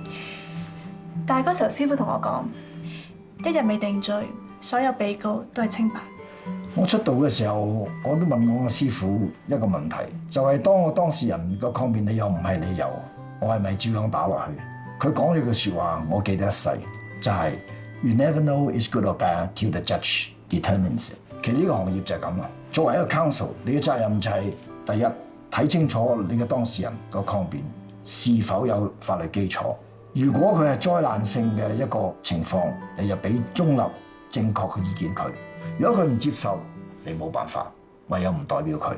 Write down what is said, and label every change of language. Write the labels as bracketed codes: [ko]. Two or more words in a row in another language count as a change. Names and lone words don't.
[yue] 但係嗰時候師傅同我講，一日未定罪，所有被告都係清白。我出道嘅時候，我都問我個師傅一個問題，就係當我當事人個抗辯理由唔係理由，我係咪照樣打落去？佢講咗句説話，我記得一世，就係 [en] You never know is good or bad till the judge determines it。 [yue] 其實呢個行業就係咁啦。作為一個 counsel， 你嘅責任就係第一睇清楚你嘅當事人個抗辯是否有法律基礎。如果佢係災難性嘅一個情況，你就俾中立正確嘅意見佢。如果佢唔接受，你冇辦法，唯有唔代表佢。